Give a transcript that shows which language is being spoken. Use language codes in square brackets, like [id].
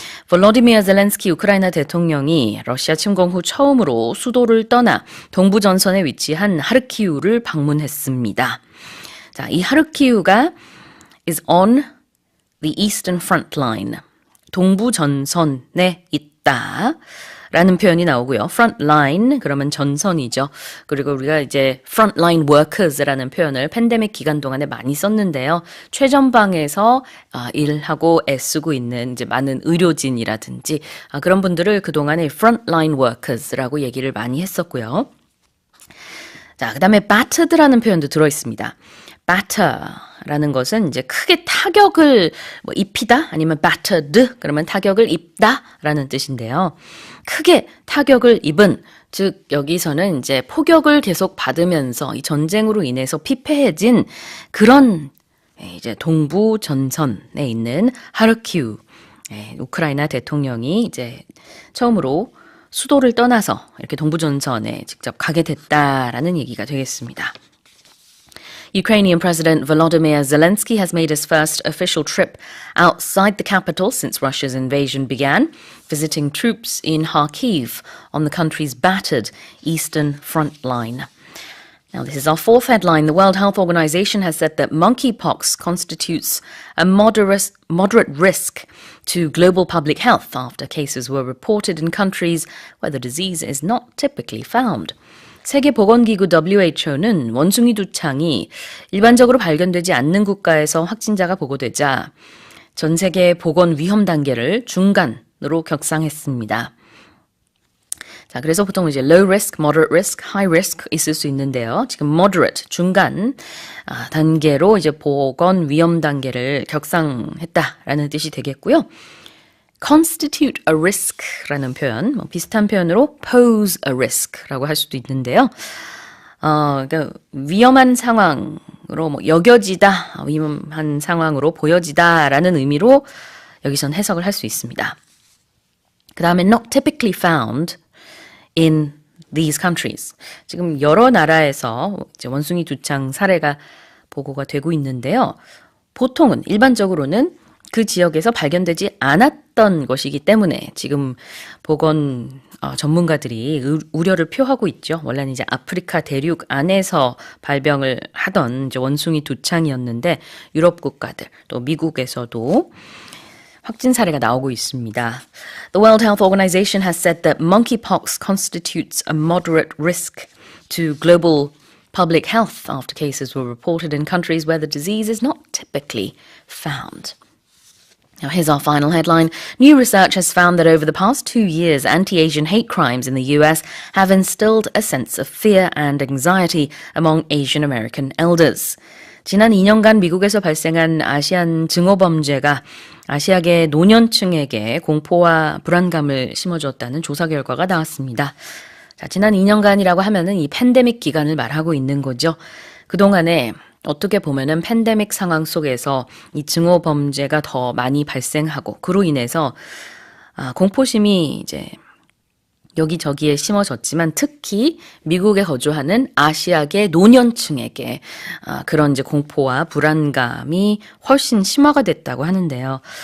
[ko] 볼로디미르 젤렌스키 우크라이나 대통령이 러시아 침공 후 처음으로 수도를 떠나 동부 전선에 위치한 하르키우를 방문했습니다. 자, 이 하르키우가 [en] is on the eastern front line. [ko] 동부 전선에 있다. 라는 표현이 나오고요. front line 그러면 전선이죠. 그리고 우리가 이제 [en] front line workers [ko] 라는 표현을 팬데믹 기간 동안에 많이 썼는데요. 최전방에서 일하고 애쓰고 있는 이제 많은 의료진이라든지 그런 분들을 그동안에 [en] front line workers [ko] 라고 얘기를 많이 했었고요. 자, 그다음에 battered라는 표현도 들어 있습니다. batter라는 것은 이제 크게 타격을 입히다 아니면 battered 그러면 타격을 입다라는 뜻인데요. 크게 타격을 입은 즉 여기서는 이제 포격을 계속 받으면서 이 전쟁으로 인해서 피폐해진 그런 이제 동부 전선에 있는 하르키우 우크라이나 대통령이 이제 처음으로 수도를 떠나서 이렇게 동부 전선에 직접 가게 됐다라는 얘기가 되겠습니다. [en] Ukrainian President Volodymyr Zelensky has made his first official trip outside the capital since Russia's invasion began, visiting troops in Kharkiv on the country's battered eastern front line. Now, this is our fourth headline. The World Health Organization has said that monkeypox constitutes a moderate risk to global public health after cases were reported in countries where the disease is not typically found. [ko] 세계보건기구 WHO는 원숭이 두창이 일반적으로 발견되지 않는 국가에서 확진자가 보고되자 전 세계 보건 위험 단계를 중간으로 격상했습니다. 자, 그래서 보통 이제 [en] low risk, moderate risk, high risk [ko] 있을 수 있는데요. 지금 moderate, 중간 단계로 이제 보건 위험 단계를 격상했다라는 뜻이 되겠고요. [en] constitute a risk [ko] 라는 표현, 비슷한 표현으로 [en] pose a risk [ko] 라고 할 수도 있는데요. 그러니까 위험한 상황으로 여겨지다, 위험한 상황으로 보여지다라는 의미로 여기선 해석을 할 수 있습니다. 그 다음에 [en] not typically found in these countries. [ko] 지금 여러 나라에서 이제 원숭이 두창 사례가 보고가 되고 있는데요. 보통은 일반적으로는 그 지역에서 발견되지 않았던 것이기 때문에 지금 보건 전문가들이 우려를 표하고 있죠. 원래는 이제 아프리카 대륙 안에서 발병을 하던 이제 원숭이 두창이었는데 유럽 국가들 또 미국에서도 확진 사례가 나오고 있습니다. [en] The World Health Organization has said that monkeypox constitutes a moderate risk to global public health after cases were reported in countries where the disease is not typically found. Now, here's our final headline. New research has found that over the past 2 years, anti-Asian hate crimes in the US have instilled a sense of fear and anxiety among Asian American elders. [ko] 지난 2년간 미국에서 발생한 아시안 증오범죄가 아시아계 노년층에게 공포와 불안감을 심어주었다는 조사 결과가 나왔습니다. 자, 지난 2년간이라고 하면은 이 팬데믹 기간을 말하고 있는 거죠. 그동안에 어떻게 보면은 팬데믹 상황 속에서 이 증오 범죄가 더 많이 발생하고 그로 인해서 공포심이 이제 여기저기에 심어졌지만 특히 미국에 거주하는 아시아계 노년층에게 그런 이제 공포와 불안감이 훨씬 심화가 됐다고 하는데요.